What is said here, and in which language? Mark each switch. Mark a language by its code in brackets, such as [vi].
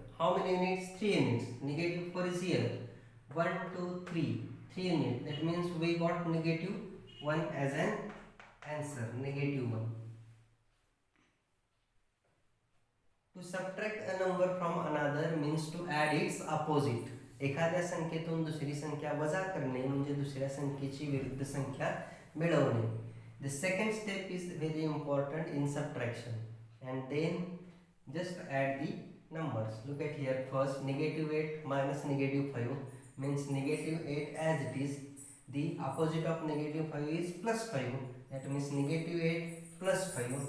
[en] How many units? 3 units. Negative 4 is here. 1, 2, 3. 3 units. That means we got negative 1 as an answer. Negative 1. To subtract a number from another means to add its opposite. [mr] एखाद्या संख्येतून दुसरी संख्या वजा करणे म्हणजे दुसऱ्या संख्येची विरुद्ध संख्या मिळवणे. [en] The second step is very important in subtraction, and then just add the numbers. Look at here. First, negative 8 minus negative 5 means negative 8 as it is. The opposite of negative 5 is plus 5. That means negative 8 plus 5.